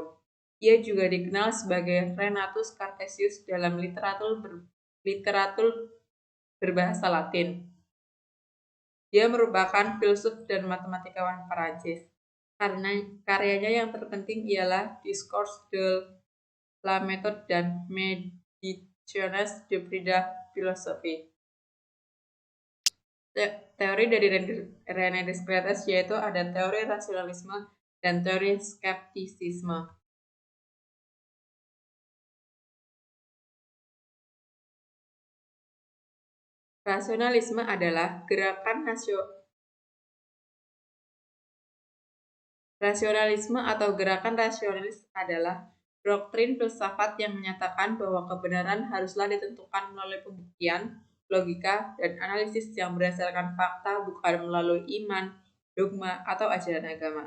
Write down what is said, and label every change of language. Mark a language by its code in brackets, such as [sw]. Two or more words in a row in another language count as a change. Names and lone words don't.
[id] Ia juga dikenal sebagai Renatus Cartesius dalam literatur berbahasa Latin. Dia merupakan filsuf dan matematikawan Perancis. Karena karyanya yang terpenting ialah Discours de la méthode dan Méditations de la philosophie. Teori dari René Descartes yaitu ada teori rasionalisme dan teori skeptisisme. Rasionalisme adalah Rasionalisme atau gerakan rasionalis adalah doktrin filsafat yang menyatakan bahwa kebenaran haruslah ditentukan melalui pembuktian, logika, dan analisis yang berdasarkan fakta, bukan melalui iman, dogma, atau ajaran agama.